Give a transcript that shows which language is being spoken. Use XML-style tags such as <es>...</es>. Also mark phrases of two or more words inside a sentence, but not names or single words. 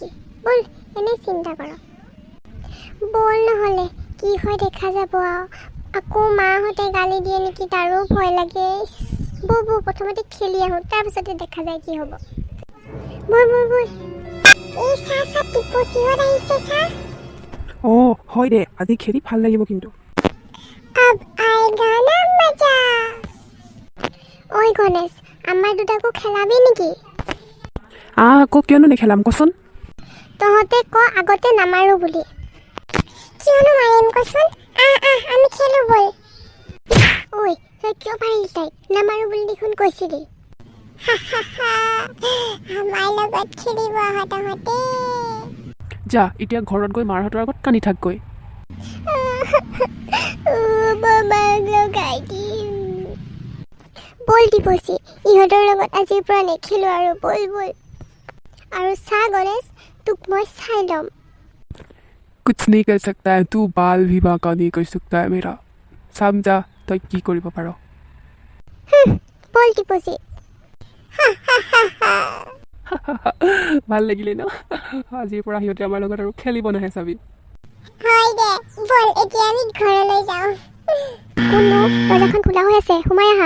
<as>ব'ল, এনেই চিন্তা কৰ। ব'ল নহ'লে, কি হয় দেখা যাব আৰু। আকৌ মাহঁতে গালি দিয়ে নেকি, তাৰো ভয় লাগে। ব'ল প্ৰথমতে খেলি আহোঁ, তাৰপিছতে দেখা যায় কি হ'ব। ব'ল। এই চা টিপচিহঁত আহিছে চা। অঁ হয় দে, আজি খেলি ভাল লাগিব কিন্তু।</as> <hi>अब आएगा ना मजा।</hi> <as>ঐ গণেশ, আমাৰ দুটাকো খেলাবি নেকি? আকৌ কিয়নো নেখেলাম কচোন। তহঁতে ক আগতে নামাৰো বুলি। কিয়নো মাৰিম কচোন? আমি খেলো বল। ঐ তই কিয় পাৰিলি তাইক? নামাৰো বুলি দেখোন কৈছিলি। আমাৰ লগত খেলিব আহা তহঁতে। যা এতিয়া ঘৰত গৈ মাৰহঁতৰ আগত কান্দি থাকগৈ। মামাক লগাই দিম। বল টিপচি, ইহঁতৰ লগত আজিৰ পৰা নেখেলো আৰু বল। আৰু চা গণেশ, তোক মই চাই ল'ম।</as> <hi>कुछ नहीं कर सकता है तू, बाल भी बांका नहीं कर सकता है मेरा।</hi> <as>समझा তই কি কৰিব পাৰ। বল টিপচি। ভাল লাগিলে ন? আজিৰ পৰা সিহঁতে আমাৰ লগত আৰু খেলিব নাহে চাবি। হয় দে, বল এতিয়া আমি ঘৰলৈ যাওঁ। কোননো? দৰ্জাখন খোলা হৈ আছে, সোমাই আহা।</as>